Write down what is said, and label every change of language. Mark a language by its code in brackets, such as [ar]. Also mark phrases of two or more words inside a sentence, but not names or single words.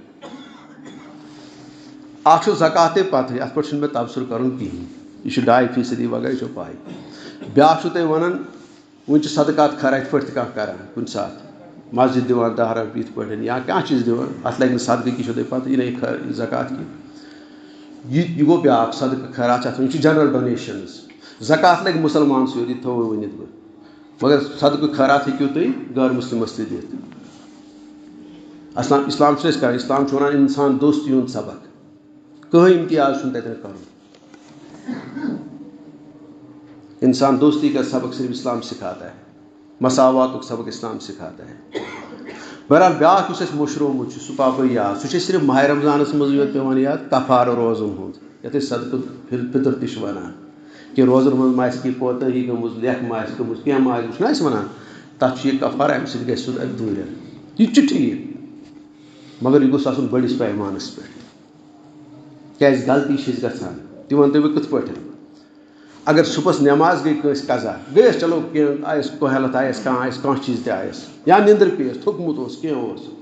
[ks] اَکھ چھُ زکاتے پَتہٕ اَتھ پٮ۪ٹھ چھُنہٕ مےٚ تبصرٕ کَرُن کِہیٖنۍ یہِ چھُ 2% وغیرہ یہِ چھو پاے بیٛاکھ چھُو تۄہہِ وَنان وٕنۍ چھِ صدقات خیرا یِتھ پٲٹھۍ تہِ کانٛہہ کَران کُنہِ ساتہٕ مسجد دِوان 10 رۄپیہِ یِتھ پٲٹھۍ یا کانٛہہ چیٖز دِوان اَتھ لَگہِ نہٕ صدقہٕ کہِ چھو تۄہہِ پَتہٕ یہِ نَے زکات کینٛہہ یہِ گوٚو بیٛاکھ صدقہٕ خیرات چھِ اَتھ یِم چھِ [en] general donations [ks] زکات لَگہِ مُسلمانسٕے یوت یہِ تھوٚو ؤنِتھ بہٕ مگر صدقہٕ خیرات ہیٚکِو تُہۍ غٲر مُسلِمَس تہِ دِتھ اِسلام چھُنہٕ أسۍ کَران اِسلام چھُ وَنان اِنسان دوستی ہُنٛد سبق کٕہٕنۍ اِمتیاز چھُنہٕ تَتٮ۪ن کَرُن [ur] انسان دوستی کا سبق صرف اسلام سکھاتا ہے [ks] مساواتُک [ur] سبق اسلام سکھاتا ہے [ks] بہرحال بیٛاکھ یُس اَسہِ مٔشرومُت چھُ سُہ پاو یاد سُہ چھِ اَسہِ صرف ماہِ رمضانَس منٛزٕے یوت پیٚوان یاد کفارٕ روزُن ہُنٛد یَتھ أسۍ صدقہٕ فِطر تہِ چھِ وَنان کہِ روزَن منٛز ما آسہِ کینٛہہ کوتٲہی گٔمٕژ لیکھ ما آسہِ گٔمٕژ کینٛہہ ما آسہِ چھُنہ أسۍ وَنان تَتھ چھُ یہِ کفارٕ اَمہِ سۭتۍ گژھِ سُہ اَتہِ دوٗرٮ۪ن یہِ تہِ چھُ ٹھیٖک مگر یہِ گوٚژھ آسُن بٔڑِس پیمانَس پٮ۪ٹھ کیٛازِ غلطی چھِ اَسہِ گژھان تہِ وَنہٕ تۄہہِ بہٕ کِتھ پٲٹھۍ اگر صُبحس نٮ۪ماز گٔے کٲنٛسہِ قضا گٔے اَسہِ چلو کینٛہہ آیَس کوہلت آیَس کانٛہہ چیٖز تہِ آیَس یا نِندٕر پیٚیَس تھوٚکمُت اوس کینٛہہ اوس